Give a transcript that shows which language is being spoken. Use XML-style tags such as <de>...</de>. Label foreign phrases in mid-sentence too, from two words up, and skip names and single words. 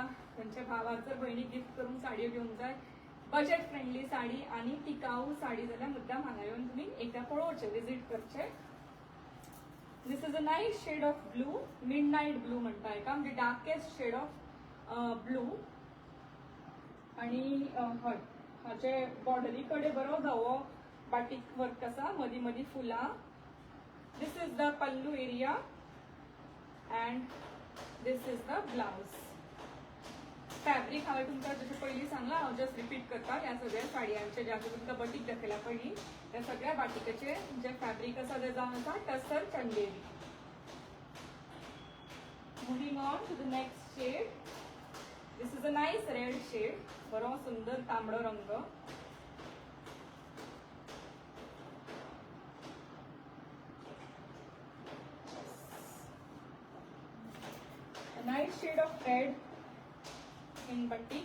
<kok>खंयच्या भावाक जर भयणीक गिफ्ट करूंक साडयो घेवंक जाय</kok> <en>budget friendly</en> <kok>साडी आनी टिकाऊ साडी जाल्यार मुद्दाम हांगा येवन तुमी एकदां पळोवचें विजीट करचें.</kok> <en>this is a nice shade of blue. midnight blue</en> <kok>म्हणटा हेका म्हणजे</kok> <en>darkest shade of blue.</en> <kok>आनी हय हाचे बॉर्डरी कडेन बरो धवो</kok> <en>batik work</en> <kok>आसा. मदीं मदीं फुलां.</kok> <en>This is the pallu area and this is the blouse.</en> <kok>फॅब्रिक हांवें तुमकां जशें पयलीं सांगलां हांव</kok> <en>just repeat</en> <kok>करता. ह्या सगळ्या साडयांचे जे हांवें तुमकां बटीक दाखयला पयलीं त्या सगळ्या बाटिकेचे जे फॅब्रिक आसा ते जावन आसा टसर चंदेरी.</kok> <en>moving on to the next shade. this is a nice red shade.</en> <kok>बरो सुंदर तांबडो रंग.</kok> <en>nice shade of red in batik.</en>